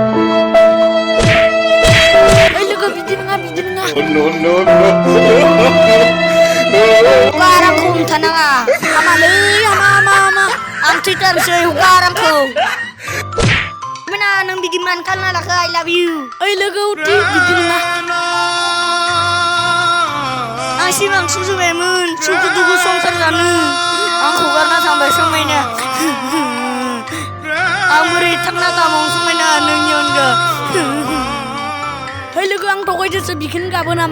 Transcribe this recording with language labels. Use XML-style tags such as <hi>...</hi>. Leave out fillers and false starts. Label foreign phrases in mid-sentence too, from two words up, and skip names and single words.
<brx>ओइ लोगो बिदि नङा गारांखौ हमथानाङा हामालै हामा आं थैथारसै गारांखौ मोना नों बिदि मान खालामना लाखो</brx> <en>I love you</en> <brx>ओइ लोगो उथि बिदि नङा आं सिमां सुजुबायमोन सुखु दुखु संसार जानो आंखौ गारना थांबाय समायना आं बोरै थांना थाबावनो समायना नोंनि अनगा ओइ लोगो आं थगायदोसो बिखौनो गाबो नामा</brx>